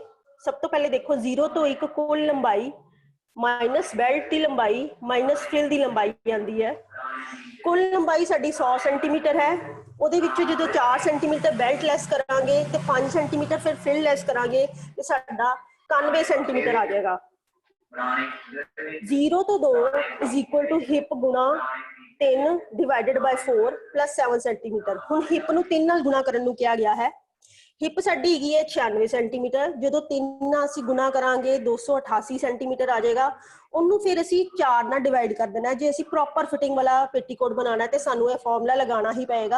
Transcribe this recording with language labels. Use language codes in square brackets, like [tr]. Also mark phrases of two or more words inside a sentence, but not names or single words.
[pa] ਸਭ ਤੋਂ ਪਹਿਲੇ ਦੇਖੋ 0 ਤੋਂ 1 ਕੁੱਲ ਲੰਬਾਈ [en] minus belt [pa] ਦੀ ਲੰਬਾਈ [en] minus frill [pa] ਦੀ ਲੰਬਾਈ ਆਉਂਦੀ ਹੈ। ਕੁੱਲ ਲੰਬਾਈ ਸਾਡੀ 100 ਸੈਂਟੀਮੀਟਰ ਹੈ। ਉਹਦੇ ਵਿੱਚੋਂ ਜਦੋਂ 4 [en] centimeter belt less [pa] ਕਰਾਂਗੇ ਤੇ 5 ਸੈਂਟੀਮੀਟਰ ਫਿਰ [en] frill less [pa] ਕਰਾਂਗੇ ਤੇ ਸਾਡਾ 91 ਸੈਂਟੀਮੀਟਰ ਆ ਜਾਏਗਾ। 0 ਤੋਂ 2 [en] is equal to [pa] ਹਿਪ ਗੁਣਾ 3 [en] divided by 4 plus 7 [pa] ਸੈਂਟੀਮੀਟਰ। ਹੁਣ ਹਿਪ ਨੂੰ 3 ਨਾਲ ਗੁਣਾ ਕਰਨ ਨੂੰ ਕਿਹਾ ਗਿਆ ਹੈ। ਹਿਪ ਸਾਡੀ ਹੈਗੀ ਹੈ 96 ਸੈਂਟੀਮੀਟਰ। ਜਦੋਂ 3 ਨਾਲ ਅਸੀਂ ਗੁਣਾ ਕਰਾਂਗੇ 288 ਸੈਂਟੀਮੀਟਰ ਆ ਜਾਏਗਾ। ਉਹਨੂੰ ਫਿਰ ਅਸੀਂ 4 ਨਾਲ ਡਿਵਾਈਡ ਕਰ ਦੇਣਾ। ਜੇ ਅਸੀਂ [en] proper fitting [pa] ਵਾਲਾ ਪੇਟੀਕੋਟ ਬਣਾਉਣਾ ਤੇ ਸਾਨੂੰ ਇਹ ਫਾਰਮੂਲਾ ਲਗਾਉਣਾ ਹੀ ਪਏਗਾ।